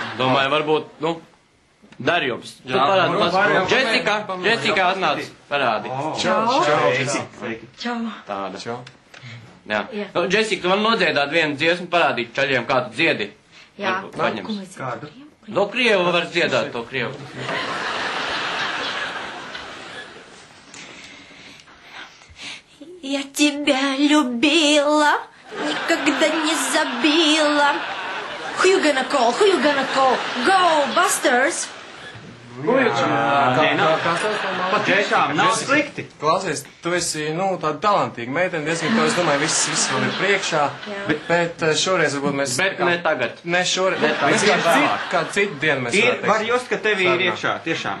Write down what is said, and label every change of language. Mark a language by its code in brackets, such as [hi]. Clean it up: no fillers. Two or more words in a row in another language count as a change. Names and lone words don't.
[lv] Domāju, varbūt, nu, Darjums. Tu parādi maz. Jessica atnāc. Parādi. Čau. Čau. Tāda. Jā. Nu, Jessica, tu man nodziedāt vienu dziesmu, parādīt čaļiem, kā tu dziedi. Jā. Kādu? No Krievu var dziedāt, to Krievu. [ru] Я тебя любила, никогда не забила. [en] Who you gonna call? Go, Busters! [lv] Patiešām nav slikti. Klausies, tu esi, nu, tāda talantīga meitene, diezgan to, es domāju, viss vēl ir priekšā, bet šoreiz varbūt mēs... Bet ne tagad. Ne šoreiz, kādu citu dienu mēs varētu teikt. Var just, ka tev ir iekšā, tiešām.